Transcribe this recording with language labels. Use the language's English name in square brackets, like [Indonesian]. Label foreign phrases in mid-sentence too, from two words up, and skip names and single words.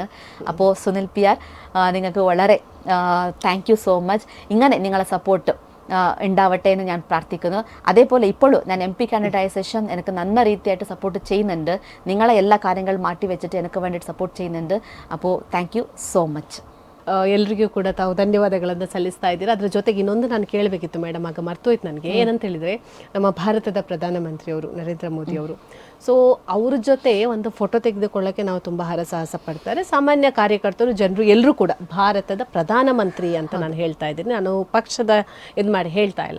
[Malayalam] അപ്പോൾ സുനിൽ PR നിങ്ങൾക്ക് വളരെ [English] thank you so much. [Malayalam] ഇങ്ങനെ നിങ്ങളെ സപ്പോർട്ട് ഉണ്ടാവട്ടെ എന്ന് ഞാൻ പ്രാർത്ഥിക്കുന്നു. അതേപോലെ ഇപ്പോഴും ഞാൻ [English] MP candidate [Malayalam] ആയ ശേഷം എനിക്ക് നല്ല രീതിയായിട്ട് സപ്പോർട്ട് ചെയ്യുന്നുണ്ട്. നിങ്ങളെ എല്ലാ കാര്യങ്ങളും മാറ്റി വെച്ചിട്ട് എനിക്ക് വേണ്ടിയിട്ട് സപ്പോർട്ട് ചെയ്യുന്നുണ്ട്. അപ്പോൾ [English] thank you so much. [Kannada] ಎಲ್ರಿಗೂ ಕೂಡ ತಾವು ಧನ್ಯವಾದಗಳನ್ನು ಸಲ್ಲಿಸ್ತಾ ಇದ್ದೀರಾ. ಅದರ ಜೊತೆಗೆ ಇನ್ನೊಂದು ನಾನು ಕೇಳಬೇಕಿತ್ತು ಮೇಡಮ್, ಆಗ ಮರ್ತೋಯ್ತು ನನಗೆ. ಏನಂತ ಹೇಳಿದರೆ, ನಮ್ಮ ಭಾರತದ ಪ್ರಧಾನಮಂತ್ರಿಯವರು ನರೇಂದ್ರ ಮೋದಿ ಅವರು, ಸೊ ಅವ್ರ ಜೊತೆ ಒಂದು ಫೋಟೋ ತೆಗೆದುಕೊಳ್ಳೋಕ್ಕೆ ನಾವು ತುಂಬ ಹರಸಾಹಸ ಪಡ್ತಾರೆ. ಸಾಮಾನ್ಯ ಕಾರ್ಯಕರ್ತರು, ಜನರು ಎಲ್ಲರೂ ಕೂಡ ಭಾರತದ ಪ್ರಧಾನಮಂತ್ರಿ ಅಂತ ನಾನು ಹೇಳ್ತಾ ಇದ್ದೀನಿ, ನಾನು ಪಕ್ಷದ ಇದು ಮಾಡಿ ಹೇಳ್ತಾ ಇಲ್ಲ.